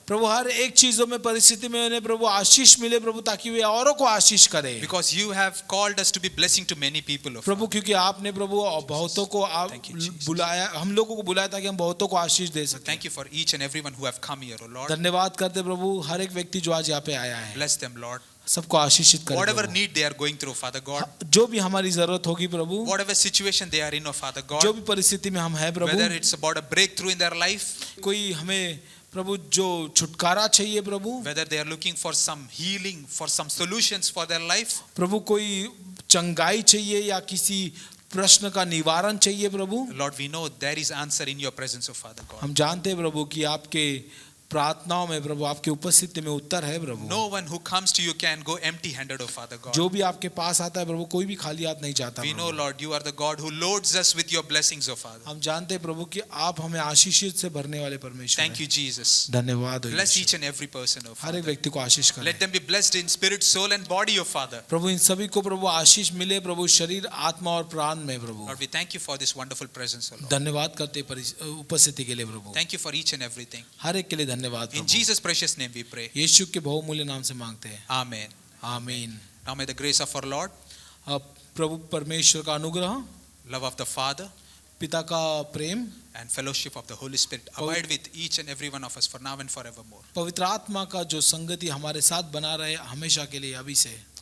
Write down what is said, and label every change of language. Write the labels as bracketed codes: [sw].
[hi] प्रभु हर एक चीजों में परिस्थिति में उन्हें प्रभु आशीष मिले प्रभु ताकि वे औरों को आशीष करें। [en] Because you have called us to be blessing to many people, oh [hi] Prabhu [en] Father. [hi] क्योंकि आपने प्रभु बहुतों को आप [en] Thank you, Jesus. [hi] बुलाया हम लोगों को बुलाया ताकि हम बहुतों को आशीष दे सकें। [en] Thank you for each and everyone who have come here, oh Lord. [hi] धन्यवाद करते प्रभु हर एक व्यक्ति जो आज यहाँ पे आया है [en] Bless them, Lord. [hi] सबको आशीषित करें [en] Whatever [hi] Prabhu. [en] need they are going through, Father God. [hi] जो भी हमारी जरूरत होगी प्रभु [en] Whatever situation they are in, oh Father [hi] जो [en] God. [hi] भी परिस्थिति में हम हैं प्रभु [en] Whether it's about a breakthrough in their life, [hi] कोई हमें प्रभु जो छुटकारा चाहिए प्रभु [en] whether they are looking for some healing, for some solutions for their life, [hi] प्रभु कोई चंगाई चाहिए या किसी प्रश्न का निवारण चाहिए प्रभु [en] Lord, we know there is answer in your presence, oh Father God. [hi] हम जानते हैं प्रभु कि आपके प्रार्थनाओं में प्रभु आपकी उपस्थिति में उत्तर है प्रभु। [en] No one who comes to you can go empty-handed, oh Father God. [hi] जो भी आपके पास आता है प्रभु कोई भी खाली हाथ नहीं जाता [en] We know, [hi] Prabhu. [en] Lord, you are the God who loads us with your blessings, oh Father. [hi] हम जानते हैं प्रभु कि आप हमें आशीषित से भरने वाले परमेश्वर [en] Thank you, [hi] हैं। [en] Jesus. [hi] धन्यवाद हो [en] Bless [hi] Yeshu. [en] each and every person, oh [hi] हर एक [en] Father. [hi] व्यक्ति को आशीष करें [en] Let them be blessed in spirit, soul, and body, oh Father. [hi] प्रभु इन सभी को प्रभु आशीष मिले प्रभु शरीर आत्मा और प्राण में प्रभु। [en] Lord, we thank you for this wonderful presence, oh Lord. [hi] धन्यवाद करते उपस्थिति के लिए प्रभु। [en] Thank you for each and everything. [hi] हर एक के लिए धन्यवाद [en] In [hi] Prabhu. [en] Jesus' precious name we pray. [hi] यीशु के बहुमूल्य नाम से मांगते हैं [en] Amen. [hi] आमीन। [en] Now may the grace of our Lord, [hi] अब प्रभु परमेश्वर का अनुग्रह [en] love of the Father, [hi] पिता का प्रेम [en] and fellowship of the Holy Spirit abide with each and every one of us for now and forevermore. [hi] पवित्र आत्मा का जो संगति हमारे साथ बना रहे हमेशा के लिए अभी से